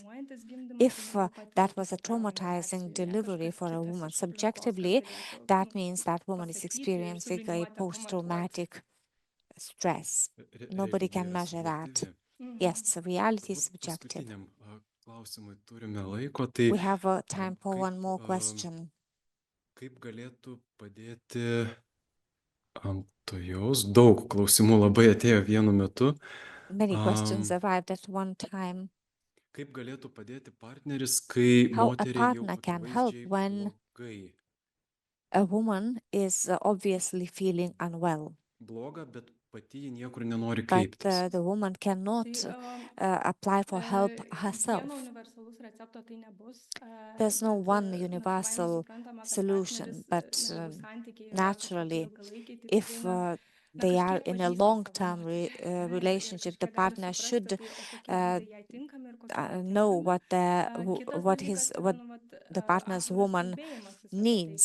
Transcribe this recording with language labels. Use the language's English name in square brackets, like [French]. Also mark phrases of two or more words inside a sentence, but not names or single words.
[English] If that was a traumatizing delivery for a woman subjectively, that means that woman is experiencing a post-traumatic stress. Nobody can measure that. Yes, reality is subjective. We have time for one more question. [Lithuanian] Kaip galėtų padėti antojaus? Daug klausimų labai atėjo vienu metu. [English] Many questions arrived at one time. [Lithuanian] Kaip galėtų padėti partneris, kai [English] How a [Lithuanian] moteriai jau [English] partner can help [Lithuanian] akivaizdžiai [English] when [Lithuanian] blogai? [English] a woman is obviously feeling unwell, [Lithuanian] Bloga, bet pati ji niekur nenori [English] but [Lithuanian] kreiptis. [English] the woman cannot apply for help herself. There's no one universal solution, but naturally, if they are in a long-term relationship, the partner should know what the partner's woman needs.